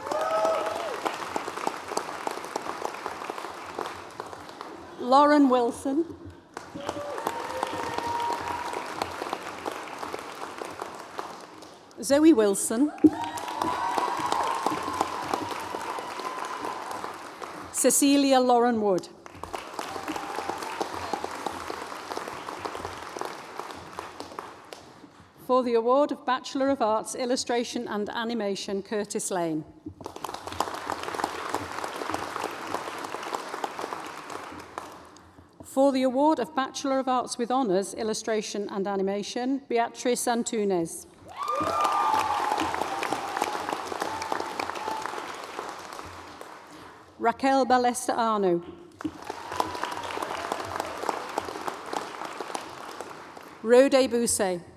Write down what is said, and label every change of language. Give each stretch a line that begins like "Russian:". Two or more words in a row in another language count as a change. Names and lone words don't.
English: Lauren Wilson. Zoe Wilson. Cecilia Lauren Wood. For the award of Bachelor of Arts, Illustration and Animation, Curtis Lane. For the award of Bachelor of Arts with Honours, Illustration and Animation, Beatrice Antunes. Raquel Ballesta Arno. Rode Bousset.